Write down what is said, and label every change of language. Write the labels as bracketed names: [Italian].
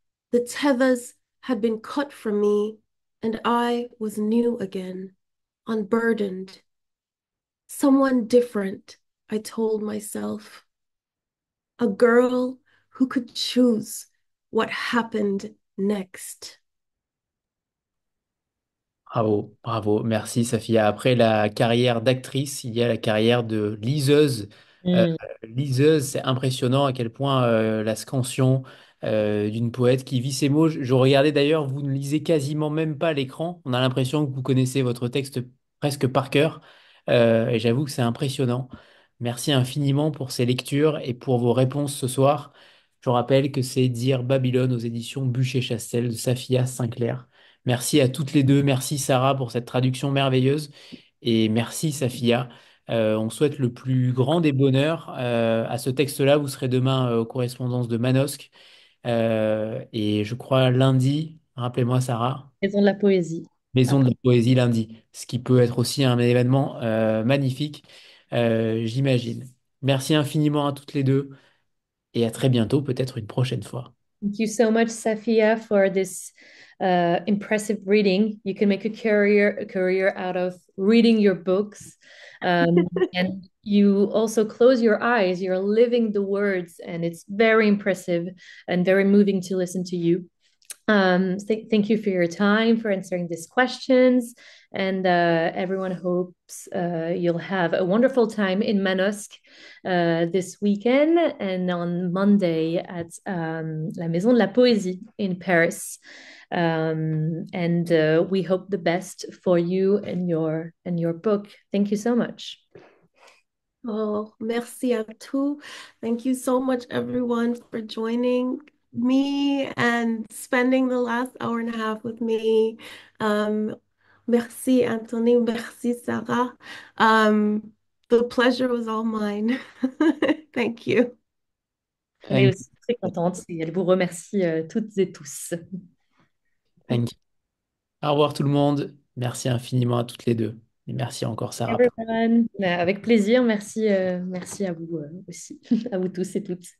[English] The tethers had been cut from me, and I was new again, unburdened. Someone different, I told myself. A girl who could choose what happened next. [French] Bravo, bravo, merci Safiya. Après la carrière d'actrice, il y a la carrière de liseuse. Euh, Mm. Liseuse, c'est impressionnant à quel point la scansion d'une poète qui vit ses mots. Je regardais d'ailleurs, vous ne lisez quasiment même pas l'écran. On a l'impression que vous connaissez votre texte presque par cœur. Et j'avoue que c'est impressionnant. Merci infiniment pour ces lectures et pour vos réponses ce soir. Je rappelle que c'est Dire Babylone aux éditions Buchet Chastel de Safiya Sinclair. Merci à toutes les deux. Merci Sarah pour cette traduction merveilleuse. Et merci Safiya. On souhaite le plus grand des bonheurs à ce texte-là. Vous serez demain aux correspondances de Manosque. Et je crois lundi, rappelez-moi Sarah, Maison de la poésie. Maison de Après. la Poésie lundi, ce qui peut être aussi un événement magnifique, j'imagine. Merci infiniment à toutes les deux et à très bientôt, peut-être une prochaine fois. [English] Thank you so much, Safiya, for this impressive reading. You can make a career out of reading your books. And you also close your eyes. You're living the words, and it's very impressive and very moving to listen to you. Thank you for your time, for answering these questions. And everyone hopes you'll have a wonderful time in Manosque this weekend and on Monday at La Maison de la Poésie in Paris. And we hope the best for you and your book. Thank you so much. [French] Oh, merci à tous. [English] Thank you so much, everyone, for joining me and spending the last hour and a half with me. [French] Merci, Anthony. Merci, Sarah. [English] The pleasure was all mine. Thank you. [French] On est [English] Thank [French] aussi très contente et elle vous remercie toutes et tous. [English] thank you. [French] Au revoir tout le monde. Merci infiniment à toutes les deux. Et merci encore, Sarah. [English] Everyone. [French] Avec plaisir. Merci, merci à vous aussi, à vous tous et toutes.